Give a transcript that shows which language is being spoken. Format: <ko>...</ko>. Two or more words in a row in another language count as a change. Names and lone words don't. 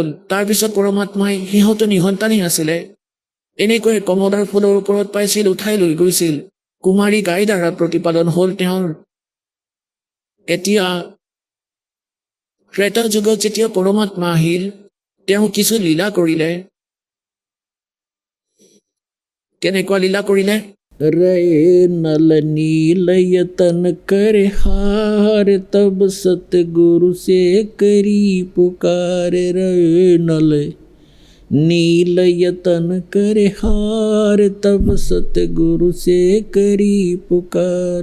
<as>তাৰপিছত পৰমাত্মাই সিহঁতো নিহন্তানী আছিলে। এনেকৈ কমলাৰ ফুলৰ ওপৰত পাইছিল, উঠাই লৈ গৈছিল। কুমাৰী গাই দ্বাৰা প্ৰতিপালন হ'ল তেওঁৰ। এতিয়া ত্ৰেতা যুগত যেতিয়া পৰমাত্মা আহিল তেওঁ কিছু লীলা কৰিলে। কেনেকুৱা লীলা কৰিলে?</as> <hi>रहे नल नीलयतन कर हार तब सतगुरु से करी पुकार। रहे नल नीलयतन कर हार तब सतगुरु से करी पुकार।</hi>